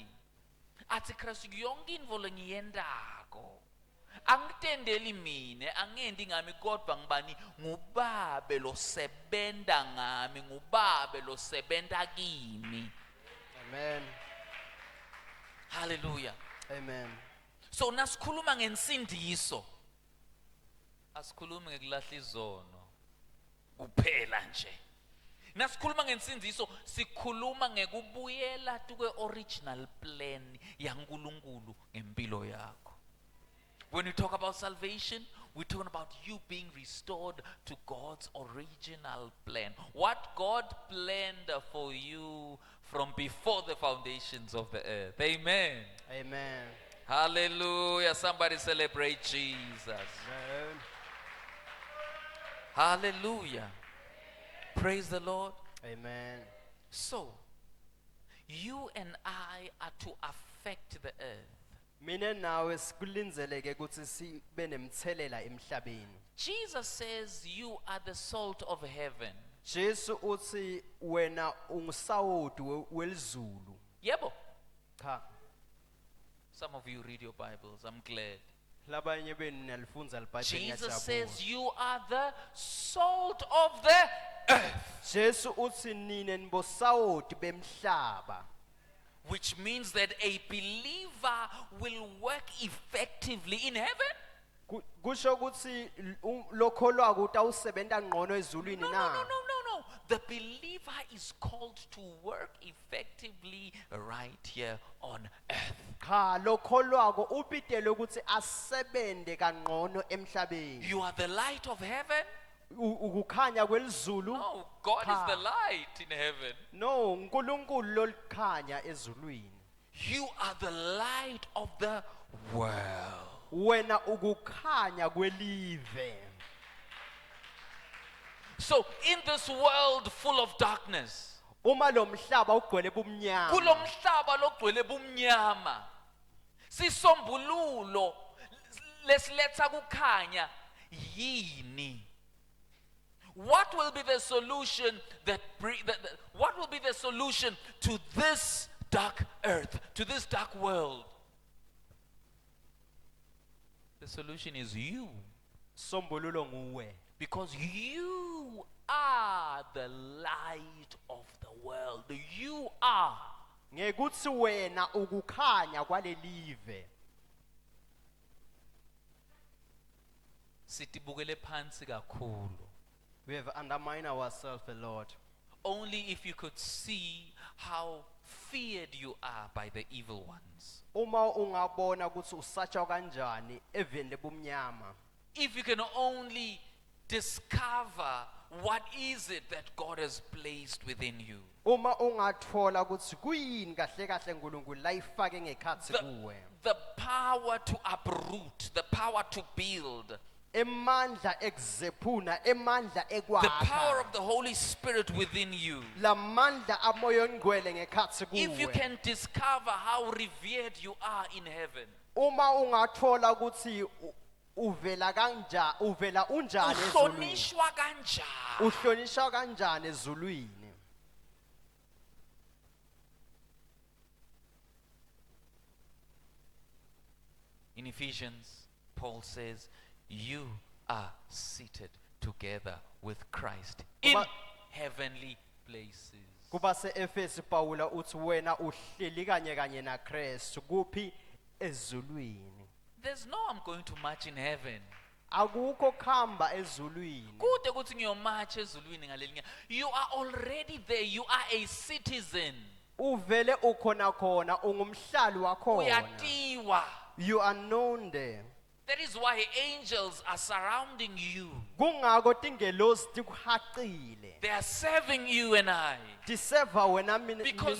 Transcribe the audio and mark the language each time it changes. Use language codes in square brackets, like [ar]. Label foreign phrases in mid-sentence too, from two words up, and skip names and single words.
[ss] Athi Kristu yonke into lengiyendako angitendeli mina angendi ngami kodwa ngibani ngubabe losebenta ngami ngubabe losebenta kimi. Amen. Hallelujah. Amen. So nasikhuluma ngensindiso asikhulumi ngekulahla izono kuphela nje. Nasikhuluma ngensindiso sikhuluma ngekubuyela tukwe [en] original plan [ss] yaNkulunkulu ngempilo yakho. [en] When we talk about salvation, we're talking about you being restored to God's original plan. What God planned for you from before the foundations of the earth. Amen. Amen. Hallelujah. Somebody celebrate Jesus. Amen. Hallelujah. Praise the Lord. Amen. So, you and I are to affect the earth. [ss] Mina nawe sikulinzeleke ukuthi sibe nemthelela emhlabeni. [en] Jesus says you are the salt of heaven. [ss] Jesu uthi wena ungusawoti welizulu. Yebo. Cha. [en] Some of you read your Bibles. I'm glad. [ss] Labanye benu niyalifunza libhayibheli [en] Jesus [ss] ngiyajabula. [en] says you are the salt of the earth. [ss] Jesu uthi nine nibosawoti bemhlaba. [en] Which means that a believer will work effectively in heaven. [ss] Kusho ukuthi lokholwako utawusebenta ngcono ezulwini [en] No. [ss] na. [en] The believer is called to work effectively right here on earth. [ss] Cha lokholwako ubitele ukuthi asebende kangcono emhlabeni. [en] You are the light of heaven. [ss] ukukhanya kwelizulu. [en] No, God is the [ss] Cha. [en] light in heaven. No, [ss] uNkulunkulu lolikhanya ezulwini. [en] You are the light of the world. [ss] Wena ukukhanya kwelive. [en] So in this world full of darkness, [ss] Uma lo mhlaba ugcwele bumnyama. kulo mhlaba logcwele bumnyama, sisombululo lesiletha kukhanya yini? [en] What will be the solution what will be the solution to this dark earth, to this dark world? The solution is you. [ss] Sombululo nguwe. [en] Because you are the light of the world. You are. [ss] Ngekuthi wena ukukhanya kwalelive. Sitibukele phansi kakhulu. [en] We have undermined ourselves a lot. Only if you could see how feared you are by the evil ones. [ss] Uma ungabona ukuthi usatshwa kanjani eveni lebumnyama. [en] If you can only discover what is it that God has placed within you. [ss] Uma ungathola ukuthi kuyini kahle kahle uNkulunkulu la ifake ngekhathi kuwe. [en] The power to uproot, the power to build, [ss] Emandla ekuzephuna, emandla [en] the power [ss] ekwakha. [en] of the Holy Spirit within you. [ss] Lamandla amoya ongcwele ngekhathi [en] If you [ss] kuwe. [en] can discover how revered you are in heaven, [ss] Uma ungathola ukuthi uvela unjani ezulwini. uhlonishwa kanjani. Uhlonishwa kanjani ezulwini. [en] In Ephesians, Paul says, you are seated together with Christ in [ss] Kuba- [en] heavenly places. [ss] Kuba se-Efesi Pawula uthi wena uhleli kanye na Kristu kuphi ezulwini. [en] There's no I'm going to march in heaven. [ss] Akukho khamba ezulwini. Kude kuthi ngiyomarch ezulwini ngaleli nyanga. [en] You are already there. You are a citizen. [ss] Uvele ukhona khona ungumhlali wakhona. Uyatiwa. [en] You are known there. That is why angels are surrounding you. [ss] Kungako tingelosi tikuhaqile. [en] They are serving you and I. [ss] Diseva wena [en] Because